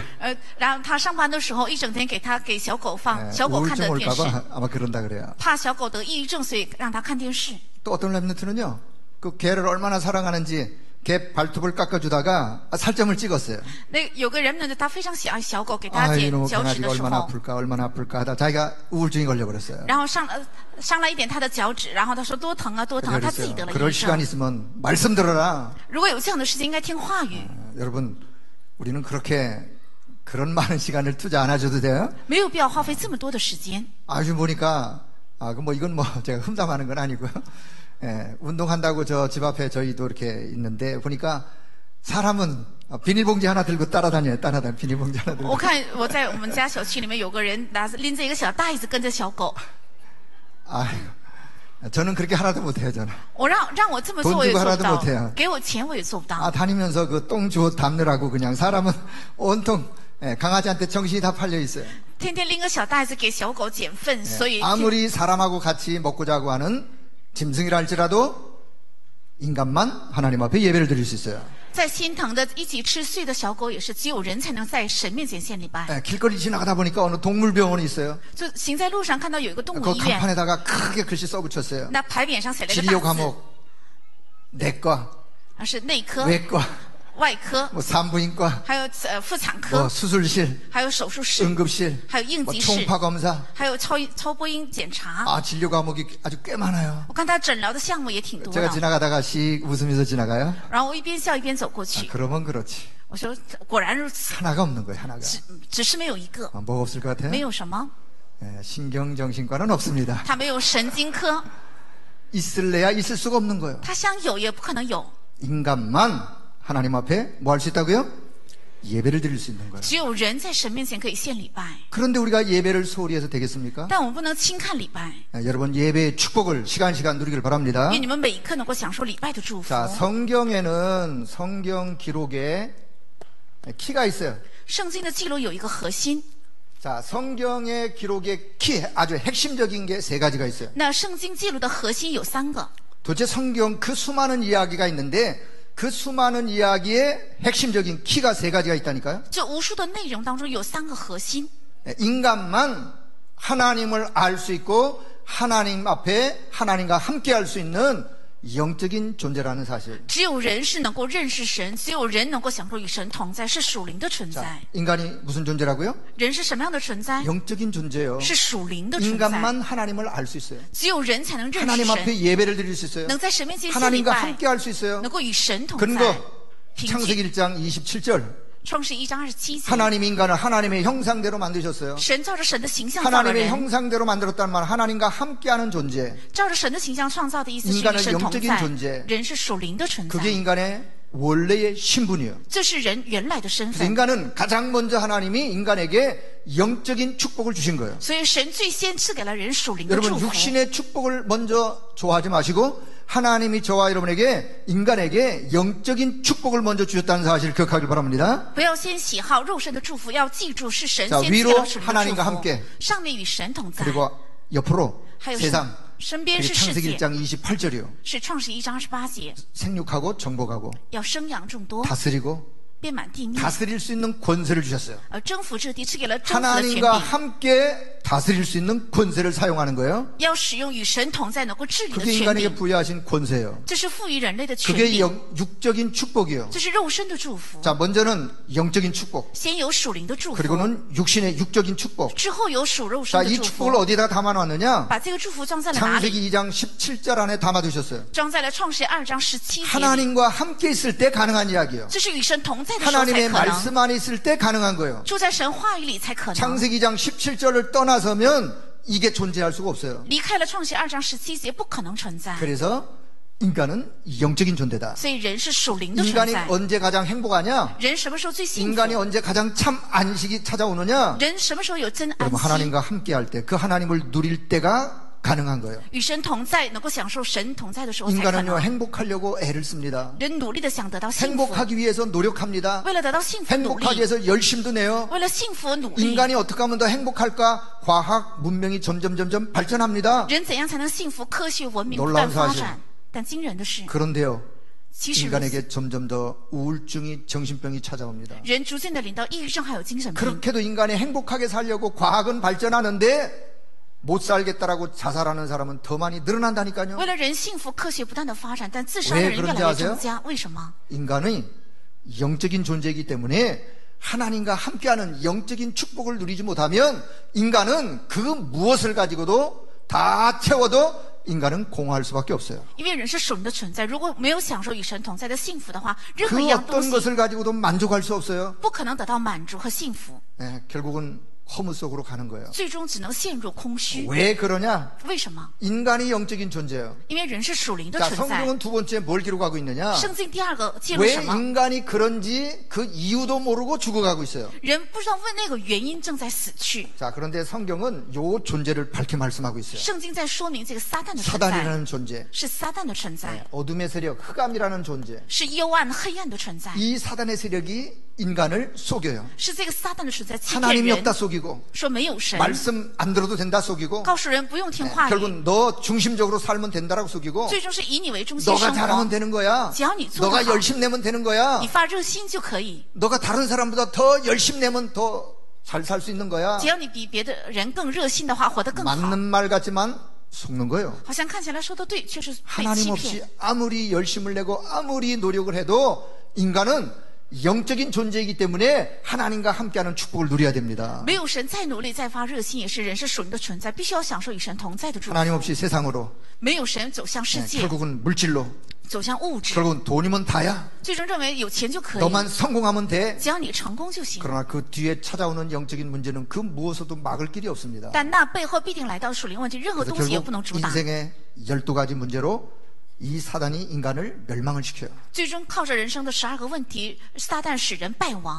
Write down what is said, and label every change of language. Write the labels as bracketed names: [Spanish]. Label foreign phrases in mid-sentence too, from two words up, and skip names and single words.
[Chinese] 然后他上班的时候一整天给小狗放小狗看 [Korean] 우울증 [Chinese] 的电视， [Korean] 올까봐 아마 그런다 그래요. [Chinese] 怕小狗得抑郁症，所以让它看电视。 [Korean] 또 어떤 랩런트는요, 그 개를 얼마나 사랑하는지 개 발톱을 깎아주다가 살점을 찍었어요. [Chinese] 那有个人呢，他非常喜爱小狗，给他 [Korean] 아, [Chinese] 剪 [Korean] 이놈의 [Chinese] 脚趾 [Korean] 강아지가 [Chinese] 的时 [Korean] 얼마나 [Chinese] 候， [Korean] 아플까, 얼마나 아플까 하다 자기가 우울증이 걸려버렸어요. [Chinese] 然后伤了一点他的脚趾，然后他说多疼啊多疼啊，他自己得了抑 [Korean] 그럴 [Chinese] 郁 [Korean] 시간 [Chinese] 症。 [Korean] 있으면 말씀 들어라. [Chinese] 如果有这样的时间，应该听话语。 [Korean] 여러분, 우리는 그렇게 그런 많은 시간을 투자 안 하셔도 돼요. [Chinese] 没有必要花费这么多的时间。 [Korean] 아주 보니까 뭐 이건 뭐 제가 흠담하는 건 아니고요. 운동한다고 저 집 앞에 저희도 이렇게 있는데 보니까 사람은 비닐봉지 하나 들고 따라다녀요. 비닐봉지 하나 들고. [Chinese] 我看我在我们家小区里面有个人拎着一个小袋子跟着小狗。 [Korean] 저는 그렇게 하나도 못해요. 저는. [Chinese] 我让我这么做我也 [Korean] 돈 [Chinese] 做 [Korean] 주고 [Chinese] 不 [Korean] 하나도 [Chinese] 到 [Korean] 못해요 ， [Chinese] 给我钱我也做不到。 [Korean] 다니면서 그 똥 주워 담느라고 그냥 사람은 온통 강아지한테 정신이 다 팔려 있어요. [Chinese] 天天拎个小袋子给小狗捡粪，所以 [Korean] 아무리 사람하고 같이 먹고 자고 하는 짐승이라 할지라도 인간만 하나님 앞에 예배를 드릴 수 있어요. [Chinese] 在心疼的一起吃碎的小狗也是，只有人才能在神面前献礼拜。 [Korean] 길거리 지나가다 보니까 어느 동물병원이 있어요. [Chinese] 就行在路上看到有一个动物 [Korean] 그 [Chinese] 医院， [Korean] 간판에다가 크게 글씨 써붙였어요. [Chinese] 那牌匾上写了一个 [Korean] 진료 [Chinese] 大字， [Korean] 과목, 내과, [Chinese] 是内科、 [Korean] 외과, [Chinese] 外科， [Korean] 뭐 산부인과, [Chinese] 还有妇产 [Korean] 뭐 [Chinese] 科， [Korean] 수술실, [Chinese] 还有手术室， [Korean] 응급실, [Chinese] 还有应 [Korean] 뭐 [Chinese] 急室， [Korean] 총파 검사. [Chinese] 还有超播音检查。 [Korean] 진료 과목이 아주 꽤 많아요. [Chinese] 我看他诊疗的项目也挺多 [Korean] 제가 [Chinese] 的， [Korean] 지나가다가 씩 웃으면서 지나가요. [Chinese] 然后我一边笑一边走过去。 [Korean] 그러면 그렇지. [Chinese] 我说果然如此， [Korean] 하나가 없는 거예요. 하나가. [Chinese] 只是没有一个， [Korean] 뭐가 없을 것 같아요? [Chinese] 没有什么， [Korean] 신경정신과는 없습니다. [Chinese] 他没有神经科， [Korean] 있을래야 있을 수가 없는 거예요. [Chinese] 他想有也不可能有， [Korean] 인간만 하나님 앞에 뭐 할 수 있다고요? 예배를 드릴 수 있는 거예요. [Chinese] 只有人在神面前可以献礼拜， [Korean] 그런데 우리가 예배를 소홀히 해서 되겠습니까? [Chinese] 但我们不能轻看礼拜， [Korean] 여러분 예배의 축복을 시간 누리길 바랍니다. [Chinese] 愿你们每一刻能够享受礼拜的祝福。 [Korean] 자, 성경에는 성경 기록에 키가 있어요. [Chinese] 圣经的记录有一个核心， [Korean] 자, 성경의 기록의 키, 아주 핵심적인 게 세 가지가 있어요. [Chinese] 那圣经记录的核心有3个。 [Korean] 도대체 성경 그 수많은 이야기가 있는데 그 수많은 이야기의 핵심적인 키가 세 가지가 있다니까요. [Chinese] 这无数的内容当中有3个核心， [Korean] 인간만 하나님을 알 수 있고 하나님 앞에 하나님과 함께 할 수 있는 영적인 존재라는 사실. [Chinese] 只有人是能够认识神，只有人能够享受与神同在，是属灵的存 [Korean] 자, [Chinese] 在。 [Korean] 인간이 무슨 존재라고요? [Chinese] 人是什么样的存在？ [Korean] 영적인 존재예요. [Chinese] 是属灵的存在。 [Korean] 인간만 하나님을 알 수 있어요. [Chinese] 只有人才能认识 [Korean] 하나님 [Chinese] 神， [Korean] 앞에 예배를 드릴 수 있어요. [Chinese] 能在神面前献礼 [Korean] 하나님과 [Chinese] 拜， [Korean] 함께 할 수 있어요. [Chinese] 能够与神同在。 [Korean] 근거 [Chinese] 凭 [Korean] 창세기 [Chinese] 据 [Korean] 1장 27절 [Chinese] 创世1章27节， [Korean] 하나님 인간을 하나님의 형상대로 만드셨어요. [Chinese] 神照着神的形象造了 [Korean] 하나님의 [Chinese] 人， [Korean] 형상대로 만들었다는 말은 하나님과 함께하는 존재. [Chinese] 照着神的形象创造的意思是 [Korean] 인간은 [Chinese] 与神同 [Korean] 영적인 [Chinese] 在 [Korean] 존재 。 [Chinese] 人是属灵的存 [Korean] 그게 [Chinese] 在， [Korean] 인간의 원래의 신분이에요. [Chinese] 这是人原来的身 [Korean] 그래서 [Chinese] 份。 [Korean] 인간은 가장 먼저 하나님이 인간에게 영적인 축복을 주신 거예요. [Chinese] 所以神最先赐给了人属灵的 [Korean] 여러분 [Chinese] 祝福。 [Korean] 육신의 축복을 먼저 좋아하지 마시고 하나님이 저와 여러분에게 인간에게 영적인 축복을 먼저 주셨다는 사실을 기억하길 바랍니다. [Chinese] 不要先喜好肉身的祝福，要记住是神 [Korean] 자 [Chinese] 先赐 [Korean] 위로 [Chinese] 了属灵的 [Korean] 하나님과 [Chinese] 祝福 [Korean] 함께 。 [Chinese] 上面与神同在， [Korean] 그리고 옆으로 [Chinese] 还有 [Korean] 세상 [Chinese] 身边 [Korean] 그게 [Chinese] 是世 [Korean] 창세기 [Chinese] 界， [Korean] 1장 28절이요. [Chinese] 是创世1章28节， [Korean] 생육하고 정복하고 [Chinese] 要生养众多， [Korean] 다스리고 [Chinese] 遍满地面， [Korean] 다스릴 수 있는 권세를 주셨어요. [Chinese] 征服这地，赐给了征服的权 [Korean] 하나님과 [Chinese] 柄， [Korean] 함께 다스릴 수 있는 권세를 사용하는 거예요. [Chinese] 要使用与神同在能够治理的 [Korean] 그게 [Chinese] 权 [Korean] 인간에게 [Chinese] 柄， [Korean] 부여하신 권세예요. [Chinese] 这是赋予人类的权 [Korean] 그게 [Chinese] 柄， [Korean] 육적인 축복이에요. [Chinese] 这是肉身的祝福。 [Korean] 자, 먼저는 영적인 축복, [Chinese] 先有属灵的祝福， [Korean] 그리고는 육신의 육적인 축복. [Chinese] 之后有属肉 [Korean] 자, [Chinese] 身的 [Korean] 이 [Chinese] 祝 [Korean] 축복을 [Chinese] 福。 [Korean] 어디다 담아놨느냐? [Chinese] 把这个祝福装在了哪里？ [Korean] 창세기 2장 17절 안에 담아두셨어요. [Chinese] 装在了创世2章17节里。 [Korean] 하나님과 함께 있을 때 가능한 이야기예요. [Chinese] 这是与神同在的时候才 [Korean] 하나님의 [Chinese] 可能， [Korean] 말씀 안에 있을 때 가능한 거예요. [Chinese] 住在神话语里才可能。 [Korean] 창세기 2장 17절을 떠나서면 이게 존재할 수가 없어요. [Chinese] 离开了创世2章17节，不可能存在。 [Korean] 그래서 인간은 영적인 존재다. [Chinese] 所以人是属灵的存 [Korean] 인간이 [Chinese] 在。 [Korean] 언제 가장 행복하냐? [Chinese] 人什么时候最幸 [Korean] 인간이 [Chinese] 福？ [Korean] 언제 가장 참 안식이 찾아오느냐? [Chinese] 人什么时候有真安 [Korean] 여러분 [Chinese] 息？ [Korean] 하나님과 함께 할 때 그 하나님을 누릴 때가 가능한 거예요. [Chinese] 与神同在，能够享受神同在的时候才可 [Korean] 인간은요 [Chinese] 能。 [Korean] 행복하려고 애를 씁니다. [Chinese] 人努力的想得到幸福， [Korean] 행복하기 위해서 노력합니다. [Chinese] 为了得到幸福努 [Korean] 행복하기 [Chinese] 力， [Korean] 위해서 열심도 내요. [Chinese] 为了幸福努力。 [Korean] 인간이 어떻게 하면 더 행복할까? 과학 문명이 점점 발전합니다. [Chinese] 人怎样才能幸福？科学文明不 [Korean] 놀라운 [Chinese] 断发 [Korean] 사실 [Chinese] 展，但惊人的是， [Korean] 그런데요 [Chinese] 其实如此 [Korean] 인간에게 점점 더 우울증이 정신병이 찾아옵니다. [Chinese] 人逐渐的领到抑郁症还有精神病。 [Korean] 그렇게도 인간이 행복하게 살려고 과학은 발전하는데 못 살겠다라고 자살하는 사람은 더 많이 늘어난다니까요. [Chinese] 为了人幸福，科学不断的发展，但自杀的 [Korean] 왜 [Chinese] 人越 [Korean] 그런지 [Chinese] 来越 [Korean] 아세요? [Chinese] 增加。为什么？ [Korean] 인간이 영적인 존재이기 때문에 하나님과 함께하는 영적인 축복을 누리지 못하면 인간은 그 무엇을 가지고도 다 채워도 인간은 공허할 수밖에 없어요. [Chinese] 因为人是属灵的存在，如果没有享受与神同在的幸福的话，任何 [Korean] 그 [Chinese] 一样东 [Korean] 어떤 [Chinese] 西 [Korean] 것을 가지고도 만족할 수 없어요. [Chinese] 不可能得到满足和幸福， [Korean] 네, 결국은 허무 속으로 가는 거예요. [Chinese] 最终只能陷入空虚。 [Korean] 왜 그러냐? [Chinese] 为什么？ [Korean] 인간이 영적인 존재예요. [Chinese] 因为人是属灵的 [Korean] 자, [Chinese] 存在。 [Korean] 성경은 두 번째 뭘 기록하고 있느냐? [Chinese] 圣经第二个记录 [Korean] 왜 [Chinese] 什么？ [Korean] 인간이 그런지 그 이유도 모르고 죽어가고 있어요. [Chinese] 人不知道问那个原因正在死去。 [Korean] 자, 그런데 성경은 요 존재를 밝게 말씀하고 있어요. [Chinese] 圣经在说明这个撒旦的存在， [Korean] 사단이라는 존재, [Chinese] 是撒旦的存在， [Korean] 네, 어둠의 세력, 흑암이라는 존재. [Chinese] 是幽暗黑暗的存在， [Korean] 이 사단의 세력이 인간을 속여요. [Chinese] 是这个撒旦的存在欺骗 [Korean] 하나님이 [Chinese] 人， [Korean] 없다 속이고 [Chinese] 说没有神， [Korean] 말씀 안 들어도 된다 속이고 [Chinese] 告诉人不用听话语， [Korean] 결국 너 중심적으로 살면 된다라고 속이고 [Chinese] 最终是以你为中心 [Korean] 너가 [Chinese] 生 [Korean] 잘하면 [Chinese] 活。 [Korean] 되는 거야. [Chinese] 只要你做得 [Korean] 너가 [Chinese] 好， [Korean] 열심 내면 되는 거야. [Chinese] 你发热心就可以。 [Korean] 너가 다른 사람보다 더 열심 내면 더 잘 살 수 있는 거야. [Chinese] 只要你比别的人更热心的话，活得更好。 [Korean] 맞는 말 같지만 속는 거예요. [Chinese] 好像看起来说的对，却是被 [Korean] 하나님 [Chinese] 欺 [Korean] 없이 [Chinese] 骗。 [Korean] 아무리 열심을 내고 아무리 노력을 해도 인간은 영적인 존재이기 때문에 하나님과 함께하는 축복을 누려야 됩니다. [Chinese] 没有神再努力再发热心，也是人是属灵的存在，必须要享受与神同在的祝福。 [Korean] 하나님 없이 세상으로 [Chinese] 没有神走向世 [Korean] 네, [Chinese] 界， [Korean] 결국은 물질로 [Chinese] 走向物质， [Korean] 결국은 돈이면 다야. [Chinese] 最终认为有钱就可以， [Korean] 너만 성공하면 돼. [Chinese] 只要你成功就行。 [Korean] 그러나 그 뒤에 찾아오는 영적인 문제는 그 무엇으로도 막을 길이 없습니다. [Chinese] 但那背后必定来到属灵问题，任何 [Korean] 그래서 [Chinese] 东西也 [Korean] 결국 [Chinese] 不能阻挡。 [Korean] 인생의 12가지 문제로 이 사단이 인간을 멸망을 시켜요. [Chinese] 最终靠着人生的12个问题，撒旦使人败亡，